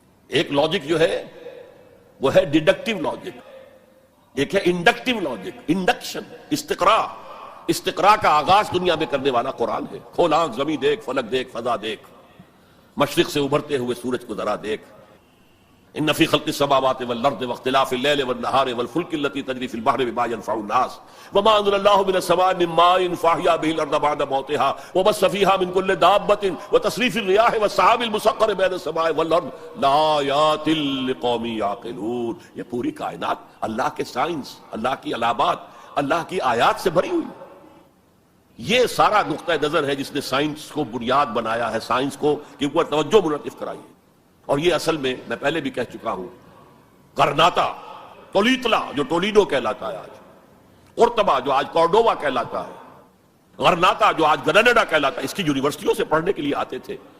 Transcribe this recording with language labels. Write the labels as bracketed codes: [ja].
[ur] ایک لاجک جو ہے وہ ہے ڈیڈکٹیو لاجک، ایک ہے انڈکٹیو لاجک، انڈکشن. استقراء کا آغاز دنیا میں کرنے والا قرآن ہے. کھول آنکھ، زمین دیکھ، فلک دیکھ، فضا دیکھ، مشرق سے ابھرتے ہوئے سورج کو ذرا دیکھ. [ar] ان فی خلق السماوات والارض واختلاف الليل والنهار والفلك التي تجري في البحر بما ينفع الناس وما انزل الله من السماء من ماء فاحيا به الارض بعد موتها وبث فيها من كل دابة وتصريف الرياح والسحاب المسخر بين السماء والارض لآيات لقوم يعقلون. [ur] یہ پوری کائنات اللہ کے سائنس، اللہ کی علامات، اللہ کی آیات سے بھری ہوئی. یہ سارا نقطہ نظر ہے جس نے سائنس کو بنیاد بنایا ہے، سائنس کو کے اوپر توجہ منعطف کرائی ہے. اور یہ اصل میں پہلے بھی کہہ چکا ہوں، کرناتا، تولیتلا جو ٹولیڈو کہلاتا ہے آج، قرطبہ جو آج کورڈووا کہلاتا ہے، غرناطہ جو آج گرناڈا کہلاتا ہے، اس کی یونیورسٹیوں سے پڑھنے کے لیے آتے تھے.